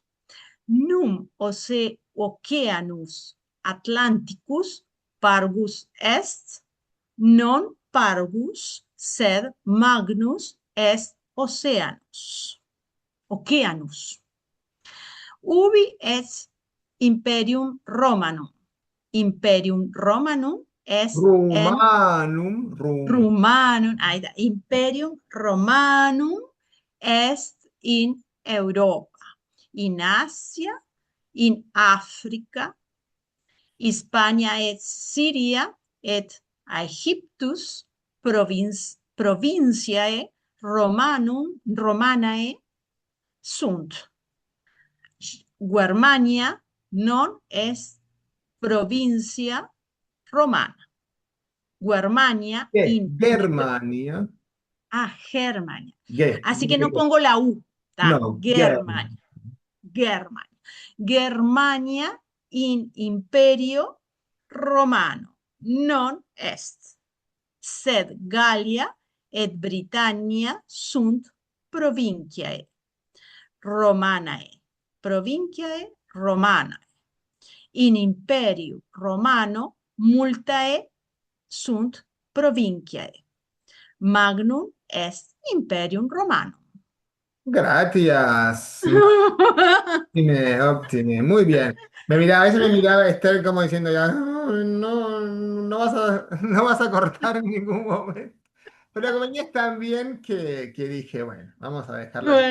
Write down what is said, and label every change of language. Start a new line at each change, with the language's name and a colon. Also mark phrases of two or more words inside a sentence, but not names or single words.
Latin: Num oceanus Atlanticus pargus est, non pargus, sed Magnus est oceanus. Oceanus. Ubi est Imperium Romanum. Imperium Romanum est en Romanum,
Spanish: ahí está.
Latin: Imperium Romanum est in Europa, in Asia, in Africa, Hispania et Syria et Aegyptus provinciae Romanae sunt. Germania non est provincia romana. Germania
Spanish: ¿Qué?
Latin: in Germania. Germania. Ge-
Spanish: Así que no pongo la U. No,
Latin: Germania. Germania. Germania in imperio romano non est. Sed Gallia et Britannia sunt provinciae Romanae. Provinciae Romanae. In imperio romano multae sunt provinciae. Magnum est imperium romanum.
Spanish: Gracias.
Latin: Óptime, óptime.
Spanish: Muy bien. A veces me miraba Esther como diciendo ya, no, no, no vas a cortar en ningún momento. Pero como venía tan bien que dije, bueno, vamos a dejarla así.